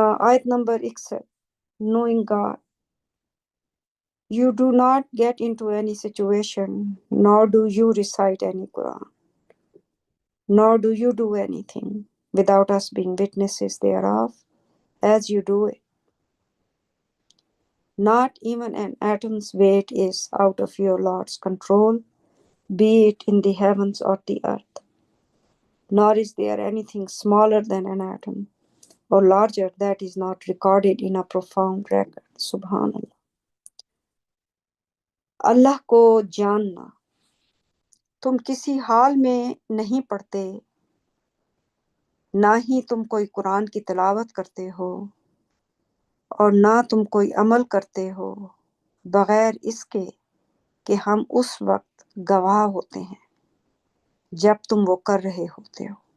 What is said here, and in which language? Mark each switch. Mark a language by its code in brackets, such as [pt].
[ur] آیت number 61 [en] knowing God you do not get into any situation nor do you recite any Quran nor do you do anything without us being witnesses thereof as you do it. Not even an atom's weight is out of your Lord's control, be it in the heavens or the earth. Nor is there anything smaller than an atom or larger that is not recorded in a profound record. [ur] سبحان اللہ۔ اللہ کو جاننا، تم کسی حال میں نہیں پڑھتے، نہ ہی تم کوئی قرآن کی تلاوت کرتے ہو اور نہ تم کوئی عمل کرتے ہو بغیر اس کے کہ ہم اس وقت گواہ ہوتے ہیں جب تم وہ کر رہے ہوتے ہو۔